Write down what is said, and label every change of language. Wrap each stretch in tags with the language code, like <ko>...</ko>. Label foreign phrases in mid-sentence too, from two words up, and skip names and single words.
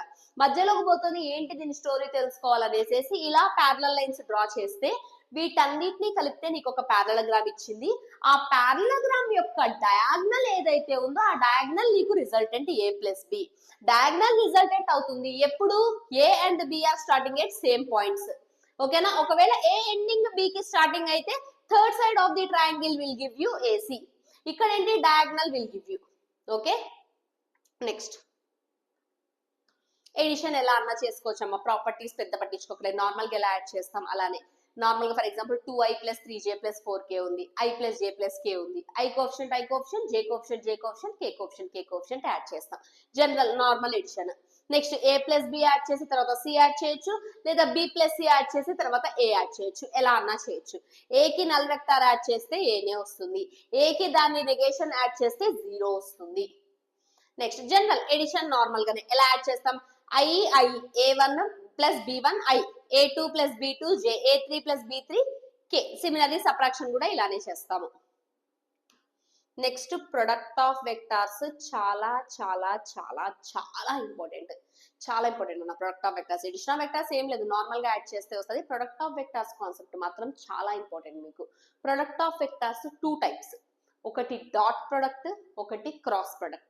<te>మధ్యలోకి పోతుంది ఏంటి, దీని స్టోరీ తెలుసుకోవాలనేసి ఇలా</te> <en>parallel lines draw</en> <te>చేస్తే వీటన్నిటిని కలిపితే నీకు ఒక ప్యారలగ్రామ్ ఇచ్చింది. ఆ ప్యారలగ్రామ్ యొక్క డయాగ్నల్ ఏదైతే ఉందో ఆ డయాగ్నల్ నీకు</te> <en>resultant A plus B. diagonal resultant</en> <te>అవుతుంది ఎప్పుడు,</te> <en>A and B are starting at same points.</en> <te>ఓకేనా. ఒకవేళ</te> <en>A ending B</en> <te>కి స్టార్టింగ్ అయితే</te> <en>third side of the triangle will give you AC.</en> <te>ఇక్కడ ఏంటి,</te> <en>diagonal will give you. okay. next addition</en> <te>ఎలా అన్నా చేసుకోవచ్చు అమ్మ. ప్రాపర్టీస్ పెద్ద పట్టించుకోకలేదు, నార్మల్ గా ఎలా యాడ్ చేస్తాం అలానే. నార్మల్ గా</te> <en>for example</en> <te>2i + 3j + 4k ఉంది, i + j + k ఉంది.</te> <en>i coefficient i coefficient, j coefficient j coefficient, k coefficient k coefficient</en> <te>యాడ్ చేస్తాం.</te> <en>general normal addition.</en> <te>నెక్స్ట్ a + b యాడ్ చేసి తర్వాత c యాడ్ చేయొచ్చు, లేదా b + c యాడ్ చేసి తర్వాత a యాడ్ చేయొచ్చు. ఎలా అన్నా చేయొచ్చు. a కి</te> <en>null vector add</en> <te>చేస్తే a నే వస్తుంది, a కి దాని నెగేషన్ యాడ్ చేస్తే 0 వస్తుంది.</te> <en>next general addition normal</en> <te>గానే ఎలా యాడ్ చేస్తాం, i a1 + b1 i, a2 + b2 j, a3 + b3 k.</te> <en>similarly subtraction</en> <te>కూడా ఇలానే చేస్తాము.</te> <en>next product of vectors</en> <te>చాలా చాలా చాలా చాలా ఇంపార్టెంట్. చాలా ఇంపార్టెంట్ ఉన్న</te> <en>product of vectors. addition of vectors</en> <te>ఏం లేదు, నార్మల్ గా యాడ్ చేస్తే వస్తుంది.</te> <en>product of vectors concept</en> <te>మాత్రం చాలా ఇంపార్టెంట్ మీకు.</te> <en>product of vectors 2 types,</en> <te>ఒకటి</te> <en>dot product,</en> <te>ఒకటి</te> <en>cross product.</en>